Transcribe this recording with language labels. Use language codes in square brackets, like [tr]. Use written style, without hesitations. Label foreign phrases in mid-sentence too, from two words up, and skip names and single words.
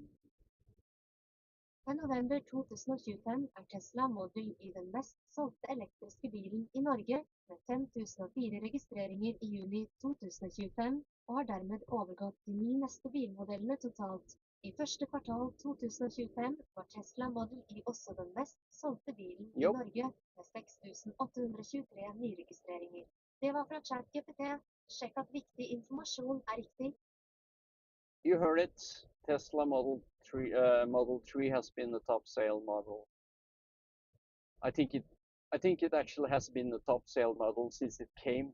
[no] Per november 2025 er Tesla Model Y den mest solgte elektriske bilen i Norge, med 5004 registreringer i juni 2025, og har dermed overgått de 9 neste bilmodellene totalt. I første kvartal 2025 var Tesla Model Y også den mest solgte bilen i jo, Norge, med 6823 nyregistreringer. Det var fra ChatGPT. Sjekk at viktig informasjon er riktig. [en] you heard it. Tesla Model 3 has been the top sale model. I think it actually has been the top sale model since it came.